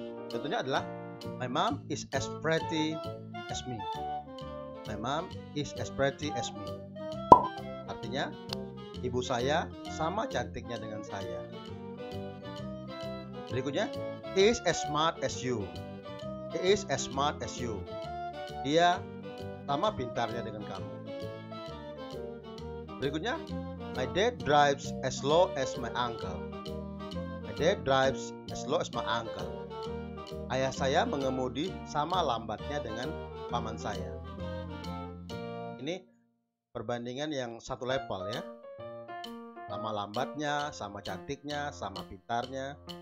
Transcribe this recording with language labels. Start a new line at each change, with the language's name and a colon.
Indonesian: Contohnya adalah
English: my mom is as pretty as me. My mom is as pretty as me.
Indonesian: Artinya ibu saya sama cantiknya dengan saya.
English: Berikutnya, he is as smart as you. He is as smart as you.
Indonesian: Dia sama pintarnya dengan kamu.
English: Berikutnya, my dad drives as slow as my uncle. My dad drives as slow as my uncle.
Indonesian: Ayah saya mengemudi sama lambatnya dengan paman saya. Ini perbandingan yang satu level ya. Sama lambatnya, sama cantiknya, sama pintarnya.